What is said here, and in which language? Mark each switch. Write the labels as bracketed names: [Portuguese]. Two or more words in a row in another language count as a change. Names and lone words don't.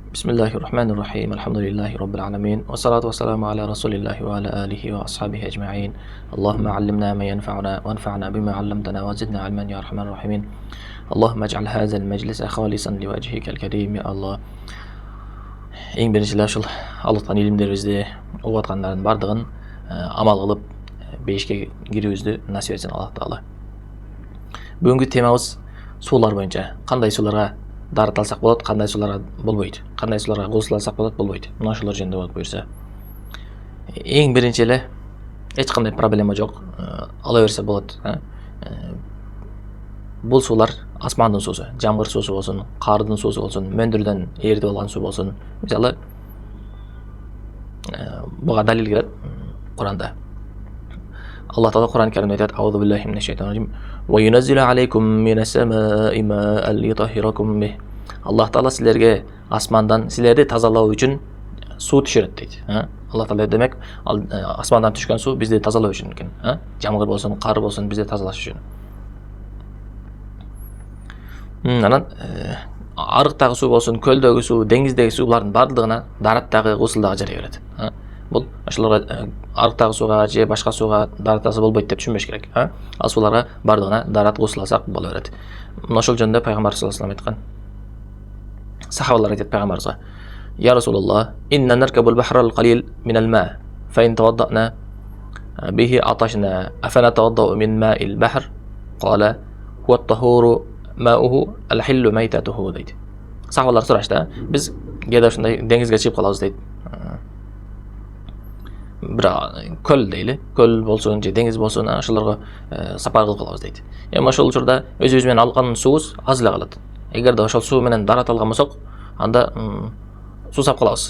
[Arabic] بسم الله الرحمن الرحيم الحمد لله رب العالمين والصلاة والسلام على رسول الله وعلى آله وأصحابه أجمعين اللهم علمنا ما ينفعنا وانفعنا بما علمتنا وزدنا علما يا أرحم الراحمين اللهم اجعل هذا المجلس خالصا لوجهك الكريم يا الله. [Kyrgyz] Ең біріншілер ушул Аллахтан илимдерибизди угуп аткандардын бардыгын амал кылып бейишке кирүүбүздү насип этсин Аллах Таала. Бүгүнкү темабыз суулар боюнча. Кандай сууларга дарыт алсак болот, кандай сууларга болбойт, кандай сууларга гусул алсак болот, болбойт. Мына ошолор жөнүндө болуп буюрса. Эң биринчи эле эч кандай проблема жок. Ала берсе болот. Бул суулар асмандын суусу, жамгыр суусу болсун, кардын суусу болсун, мөндүрдөн ээрди болгон суу болсун. Мисалы, буга далил келет Куранда. Аллах Таала Куран Каримде айтат: [Arabic] "أعوذ بالله من الشيطان الرجيم. وينزل عليكم من السماء ماء ليطهركم به." [Kyrgyz] Аллах Таала силерге асмандан силерди тазалоо үчүн суу түшүрөт дейт. Аллах Таала демек, асмандан түшкөн суу бизди тазалоо үчүн экен. Жамгыр болсун, кар болсун, бизди тазалаш үчүн. Анан арыктагы суу болсун, көлдөгү суу, деңиздеги суу булардын бардыгына дараттагы гусул дагы жарай берет. Бул ошолорго арыктагы сууга же башка сууга даратасы болбойт деп түшүнбөш керек. Ал сууларга бардыгына дарат гусул алсак боло берет. Мына ошол жөнүндө пайгамбар [Arabic] صلى الله عليه وسلم [Kyrgyz] айткан. Сахабалар айтат пайгамбарыбызга: [Arabic] "يا رسول الله، إنا نركب البحر القليل من الماء، فإن توضأنا به عطشنا، أفنتوضأ من ماء البحر?" قال هو الطهور ماؤه الحل ميتته deydi. [Kyrgyz] Сахабалар сурашты: "Биз кээде ушундай деңизге чыгып калабыз" дейт. Бир көл дейли, көл болсун же деңиз болсун, ошолорго сапар кылып калабыз дейт. Эми ошол учурда өзүбүз менен алган суубуз аз эле калат. Эгерде ошол суу менен дарат алган болсок, анда суусап калабыз.